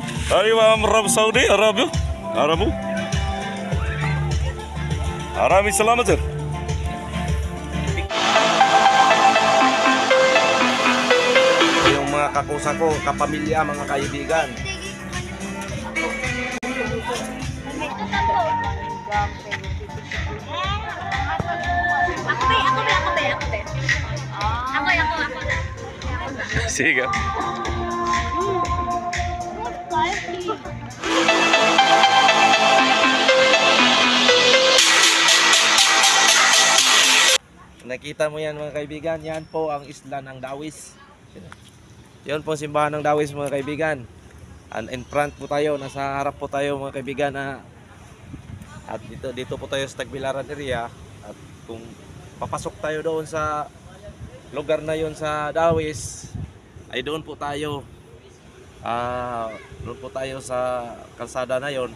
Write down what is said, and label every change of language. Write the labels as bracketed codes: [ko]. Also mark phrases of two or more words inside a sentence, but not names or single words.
[tl] أيوة من عرب السعودية عربي عربو عربي سلامة yung mga kakusa ko, kapamilya, mga kaibigan. Sige. Nakita mo yan mga kaibigan, yan po ang isla ng Dawis. Yan po simbahan ng Dawis mga kaibigan. [en] And in front [tl] po tayo, nasa harap po tayo mga kaibigan at dito po tayo sa Tagbilaran area. At kung papasok tayo doon sa lugar na yon sa Dawis, ay doon po tayo. Doon po tayo sa kalsada na yon.